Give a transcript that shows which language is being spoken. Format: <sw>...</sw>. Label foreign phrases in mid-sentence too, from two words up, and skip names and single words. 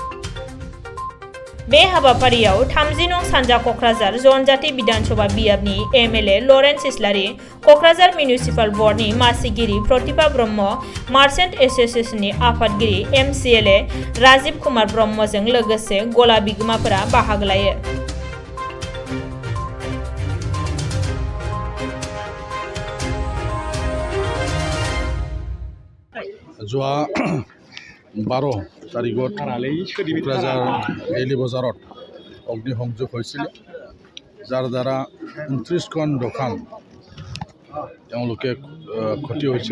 <brx>बे हाबाफारियाव 30 नं सानजा क'क्राझार जनजाति बिधानसभा बियाबनि एमएलए लरेन्स इस्लारि, क'क्राझार मिउनिसिपाल बर्डनि मासिगिरि प्रतिभा ब्रह्म, मार्चेन्ट एस'सिएशननि आफादगिरि एमसिएलए राजीव कुमार ब्रह्मजों लोगोसे गला बिगोमाफोरा बाहागो लायो।</brx> <as>যোৱা 12 তাৰিখত ক'ক্ৰাঝাৰ ডেইলি বজাৰত অগ্নিসংযোগ হৈছিল, যাৰ দ্বাৰা 29খন দোকান তেওঁলোকে ক্ষতি হৈছিল।</as>